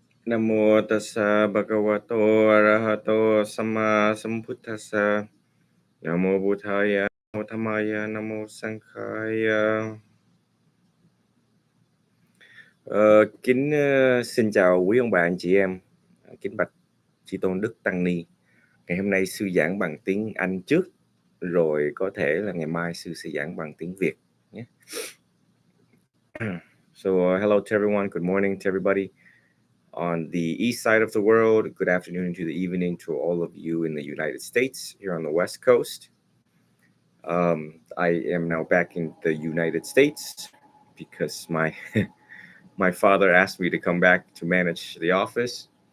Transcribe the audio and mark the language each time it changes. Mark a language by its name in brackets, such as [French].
[Pali] นะโมตัสสะภะคะวะโตอะระหะโตสัมมาสัมพุทธัสสะนะโมพุทธายะนะโมธัมมายะนะโมสังฆายะ. [Vietnamese] Kính xin chào quý ông bà anh chị em, kính bạch Chí Tôn Đức Tăng Ni. Ngày hôm nay sư giảng bằng tiếng Anh trước, rồi có thể là ngày mai sư sẽ giảng bằng tiếng Việt nhé. [English] So hello to everyone, good morning to everybody on the east side of the world, good afternoon into the evening to all of you in the United States here on the West Coast. I am now back in the United States because my my father asked me to come back to manage the office.